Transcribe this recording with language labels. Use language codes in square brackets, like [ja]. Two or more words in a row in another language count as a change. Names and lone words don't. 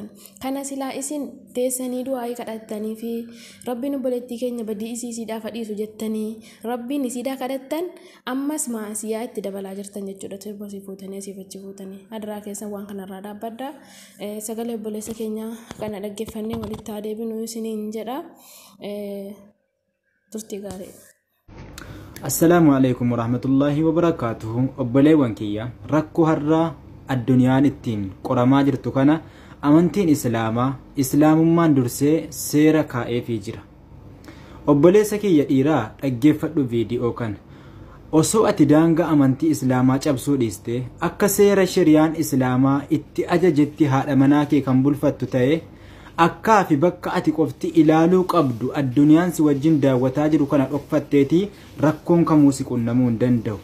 [om] Kana silaa isin teessanii du'aa kadhattanii fi rabbiin obboleettii keenya badii isiidhaa fadhiisu jettanii rabbiin isiidhaa kadhattan ammas maasiyaa itti dabalaa jirtan jechuudha. Sirba asii fuutanii asiif achi fuutanii adaraa keessan waan kanarraa dhaabbadha. Sagalee obboleessa keenya kana dhaggeeffannee walitti haa deebinu isiniin jedha. Turtii gaarii. [ar] السلام عليكم ورحمة الله وبركاته. [om] Obboleewwan kiyya rakkoo har'aa addunyaan ittiin qoramaa jirtu kana amantiin islaamummaan dursee seera kaa'eefii jira. Obboleessa kiyya dhiiraa dhaggeeffadhu viidiyoo kana. Osoo ati daangaa amantii islaamaa cabsuu dhiiste akka seera shari'aan islaamaa itti ajajetti haadha manaa kee kan bulfattu ta'e akkaa fi bakka ati qofti ilaaluu qabdu addunyaan si wajjin daawwataa jiru kana dhokfatteetii rakkoon kamuu si qunnamuu hin danda'u.